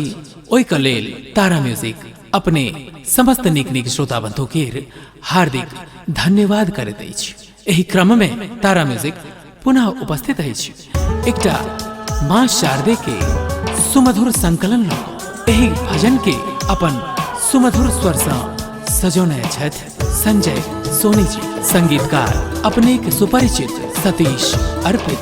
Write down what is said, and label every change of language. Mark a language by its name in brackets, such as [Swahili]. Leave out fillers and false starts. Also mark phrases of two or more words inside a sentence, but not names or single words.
[Maithili] ओइ के लेल तारा म्यूजिक अपने समस्त निक निक श्रोता बंधु के हार्दिक धन्यवाद करैत अछि। एही क्रम में तारा म्यूजिक पुनः उपस्थित अछि एकटा माँ शारदे के सुमधुर संकलन लऽ एही भजन के अपन सुमधुर स्वर से सजौने छथि संजय सोनी जी, संगीतकार अपने के सुपरिचित सतीश अर्पित।